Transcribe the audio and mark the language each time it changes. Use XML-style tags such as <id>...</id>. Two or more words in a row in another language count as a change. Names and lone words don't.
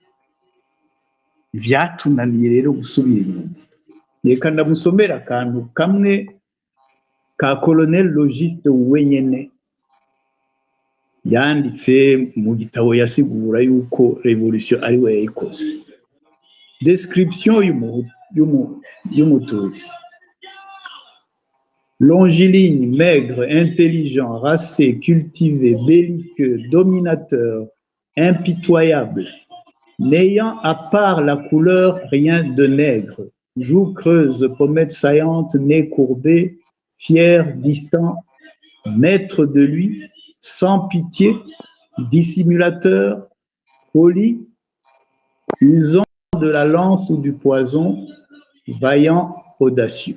<rn>Vyatunaniye rero gusubira inyuma. Reka ndamusomera akantu kamwe ka Colonel Logiste wenyene yanditse mu gitabo yasigura yuko revolution ari we yayikoze.</rn> <fr>Description y'umututsi: longiligne, maigre, intelligent, racé, cultivé, belliqueux, dominateur, impitoyable, n'ayant à part la couleur rien de nègre, joues creuses, pommettes saillantes, nez courbé, fier, distant, maître de lui, sans pitié, dissimulateur, poli, usant de la lance ou du poison, vaillant, audacieux.</fr>